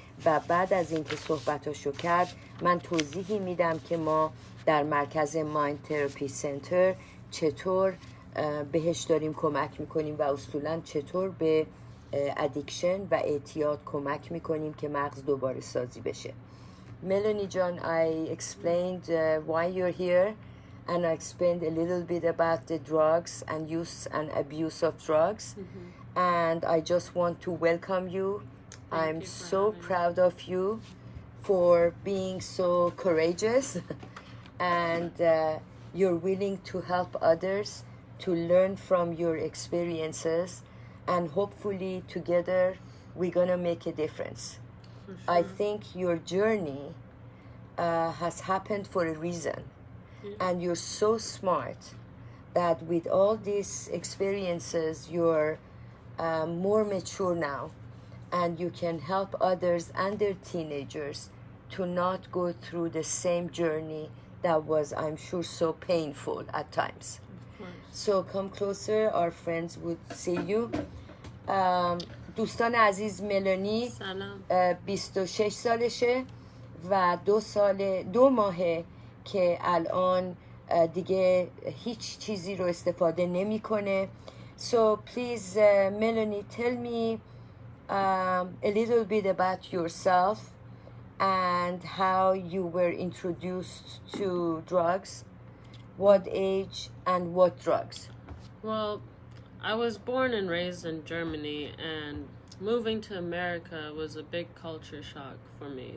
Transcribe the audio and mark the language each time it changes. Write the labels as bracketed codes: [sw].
[fa] و بعد از اینکه صحبتاشو کرد من توضیحی میدم که ما در مرکز مایند تراپی سنتر چطور بهش داریم کمک میکنیم و اصولا چطور به ادیکشن و اعتیاد کمک میکنیم که مغز دوباره سازی بشه. [en] Melanie John, I explained why you're here, and I explained a little bit about the drugs and use and abuse of drugs. And I just want to welcome you. I'm so proud of you for being so courageous and you're willing to help others to learn from your experiences, and hopefully together we're gonna make a difference. Sure. I think your journey has happened for a reason, and you're so smart that with all these experiences you're more mature now, and you can help others and their teenagers to not go through the same journey that was, I'm sure, so painful at times. So come closer, our friends would see you. [fa] دوستان عزیز، ملانی 26 سالشه و 2 ماهه که الان دیگه هیچ چیزی رو استفاده نمی کنه. [en] So please Melanie, tell me a little bit about yourself and how you were introduced to drugs, what age and what drugs. Well, I was born and raised in Germany, and moving to America was a big culture shock for me.